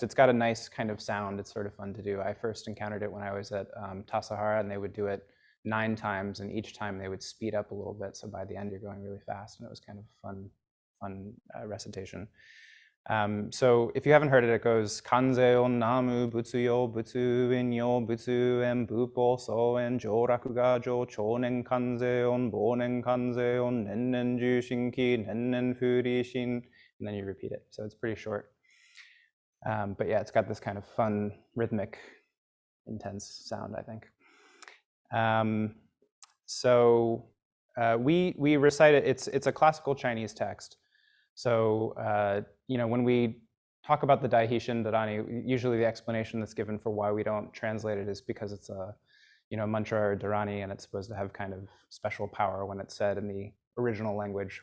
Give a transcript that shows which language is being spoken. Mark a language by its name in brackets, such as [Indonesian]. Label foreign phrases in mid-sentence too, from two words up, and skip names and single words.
[English] It's got a nice kind of sound. It's sort of fun to do. I first encountered it when I was at Tassajara, and they would do it 9 times, and each time they would speed up a little bit. So by the end, you're going really fast, and it was kind of fun recitation. So if you haven't heard it, it goes [Japanese] 観世音 南無仏 与仏有因 与仏有縁 仏法僧縁 常楽我浄 朝念観世音 暮念観世音 念念従心起 念念不離心, [English] and then you repeat it. So it's pretty short. But yeah, it's got this kind of fun, rhythmic, intense sound, I think. So we recite it. It's a classical Chinese text. So when we talk about the Daihishin Dharani, usually the explanation that's given for why we don't translate it is because it's a mantra or Dharani, and it's supposed to have kind of special power when it's said in the original language.